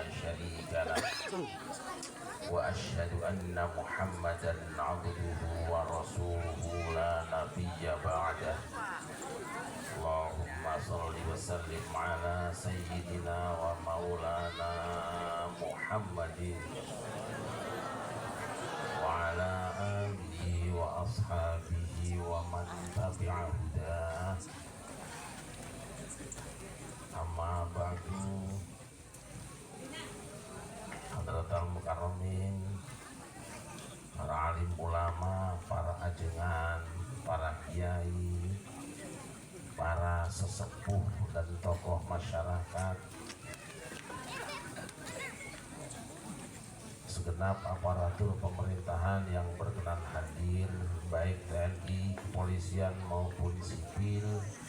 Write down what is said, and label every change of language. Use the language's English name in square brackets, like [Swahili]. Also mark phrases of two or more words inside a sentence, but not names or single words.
[Arabic] شريك له وأشهد أن محمدا عبده ورسوله لا نبي بعده اللهم صل وسلم على سيدنا ومولانا محمد وعلى آله وأصحابه ومن تبع هداه أما بعد. حضرات المكرمين, [Indonesian] para alim ulama, para ajengan, para kiai, para sesepuh dan tokoh masyarakat, segenap aparatur pemerintahan yang berkenan hadir, baik TNI, kepolisian maupun sipil,